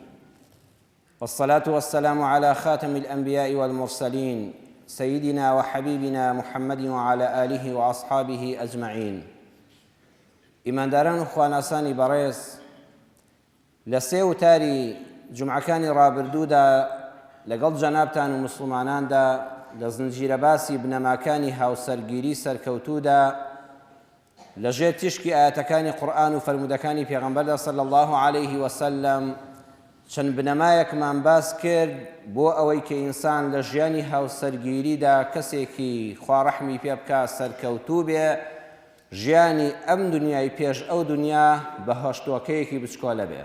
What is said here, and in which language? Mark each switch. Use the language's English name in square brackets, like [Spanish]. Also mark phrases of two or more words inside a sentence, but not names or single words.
[Arabic] والصلاة والسلام على خاتم الأنبياء والمرسلين سيدنا وحبيبنا محمد وعلى آله وأصحابه أجمعين. [Central Kurdish] إمان داران خواناساني بەڕێز لە سێ وتاری جومعەکانی ڕابردوودا لەگەڵ جەنابتان و مسلماناندا لە زنجیرە باسی بنەماکانی هاوسەرگیری سەرکەوتوودا لەژێر تیشکی ئاەتەکانی قورئان و فەرمودەکانی پێغەمبەردا [Arabic] صلی الله عليه وسلم [Central Kurdish] چەند بنەمایەکمان باس کرد بۆ ئەوەی کە ئینسان لە ژیانی هاوسەرگیریدا کەسێکی خوا ڕەحمی پێ بکات سەرکەوتوو بێ، ژیانی ئەم دنیای پێش ئەو دنیا بە هەشتۆکەیەکی بچکۆلە بێ.